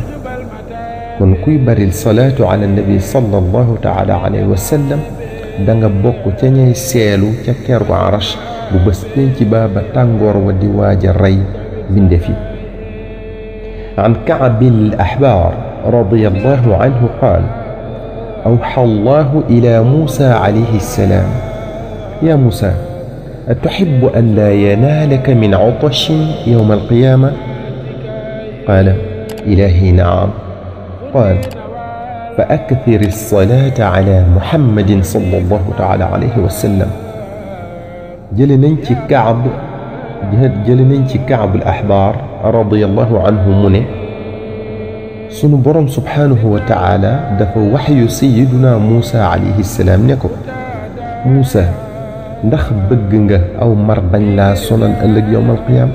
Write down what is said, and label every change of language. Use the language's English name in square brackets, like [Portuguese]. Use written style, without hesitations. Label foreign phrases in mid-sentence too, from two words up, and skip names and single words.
[Wolof] kon kuy baril [Arabic] صلاة على النبي صلى الله تعالى عليه وسلم [Wolof] da nga bokk ca ñay seelu ca ker gu arash bu bés pénc ba ba tàngoor wa di waaja rey bindéef yi. [Arabic] عن كعب الأحبار رضي الله عنه قال أوحى الله إلى موسى عليه السلام يا موسى أتحب أن لا ينالك من عطش يوم القيامة؟ قال إلهي نعم. قال فأكثر الصلاة على محمد صلى الله تعالى عليه وسلم. [Wolof] jële nañ ci Kaab al Ahbaar [Arabic] رضي الله عنه [Wolof] mu ne sunu borom [Arabic] سبحانه وتعالى [Wolof] dafa waxyu sayiduna Muusa [Arabic] عليه السلام [Wolof] ne ko Muusa ndax bëgg nga aw mar bañ laa sonal ëllëg [Arabic] يوم القيامة.